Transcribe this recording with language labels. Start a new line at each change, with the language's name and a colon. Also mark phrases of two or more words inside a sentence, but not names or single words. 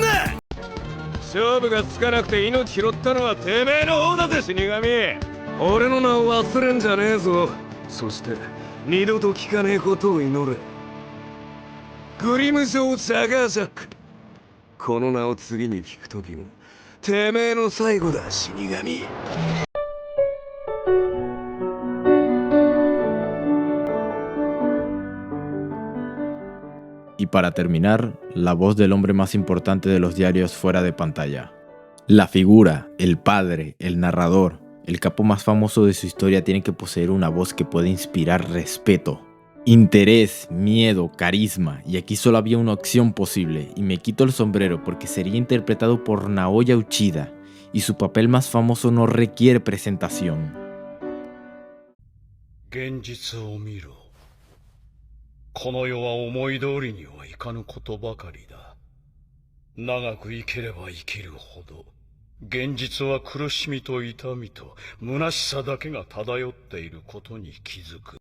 Japanese: 勝負がつかなくて命拾ったのはてめえの方だぜ、死神。俺の名を忘れんじゃねえぞ。そして二度と聞かねえことを祈れ。グリムジョー・ジャガージャック。この名を次に聞くときもてめえの最後だ、死神。
Spanish: Y para terminar, la voz del hombre más importante de los diarios fuera de pantalla. La figura, el padre, el narrador, el capo más famoso de su historia tiene que poseer una voz que pueda inspirar respeto, interés, miedo, carisma, y aquí solo había una opción posible, y me quito el sombrero porque sería interpretado por Naoya Uchida, y su papel más famoso no requiere presentación.
Japanese: 現実を見ろ。この世は思い通りにはいかぬことばかりだ。長く生ければ生きるほど、現実は苦しみと痛みと虚しさだけが漂っていることに気づく。